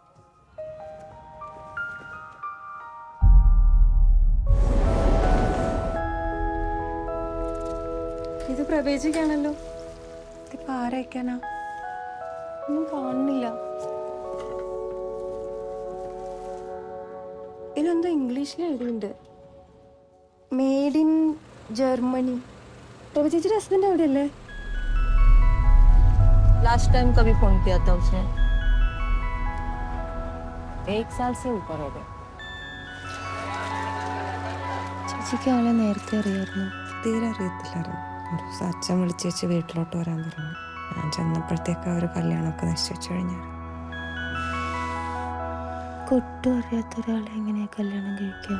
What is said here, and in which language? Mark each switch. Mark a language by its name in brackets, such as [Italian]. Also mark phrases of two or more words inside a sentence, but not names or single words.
[Malayalam] ഇത് പ്രവേശിക്കാണല്ലോ. ഇതിപ്പോ ആരയക്കാനാ? ഒന്നും കാണുന്നില്ല. ഇതിലെന്തോ ഇംഗ്ലീഷിൽ എഴുതിയിട്ടുണ്ട്, [English] made in Germany. [Malayalam] प्रभा ചേച്ചി ഹസ്ബൻഡ് എവിടെയല്ലേ? [English] last time [Hindi] कभी फोन किया था उसने? 1 साल से ऊपर हो गया. [Malayalam] ചേച്ചിക്ക് ആളെ നേരത്തെ അറിയായിരുന്നു? തീരെ അറിയത്തില്ലായിരുന്നു. ഒരു ദിവസം അച്ഛൻ വിളിച്ച് വെച്ച് വീട്ടിലോട്ട് വരാൻ പറഞ്ഞു. ഞാൻ ചെന്നപ്പോഴത്തേക്ക് അവർ കല്യാണമൊക്കെ നിശ്ചയിച്ചു കഴിഞ്ഞാൽ. ഒട്ടും അറിയാത്ത ഒരാളെ എങ്ങനെയാ കല്യാണം കഴിക്കുക?